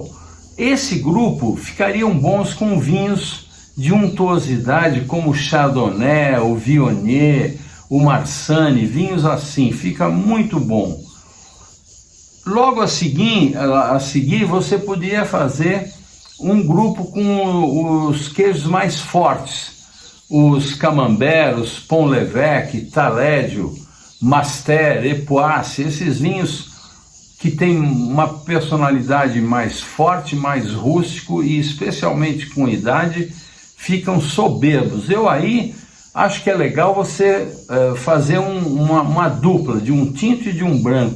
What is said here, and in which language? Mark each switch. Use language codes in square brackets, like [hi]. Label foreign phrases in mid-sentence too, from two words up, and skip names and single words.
[pt] Esse grupo ficariam bons com vinhos de untuosidade como o chardonnay, o viognier, o marsanne, vinhos assim, fica muito bom. Logo a seguir você poderia fazer um grupo com os queijos mais fortes, os camembert, os pont l'évêque, talédio, master, epoisses, esses vinhos que têm uma personalidade mais forte, mais rústico e especialmente com idade, ficam soberbos. Eu aí acho que é legal você fazer uma dupla de um tinto e de um branco.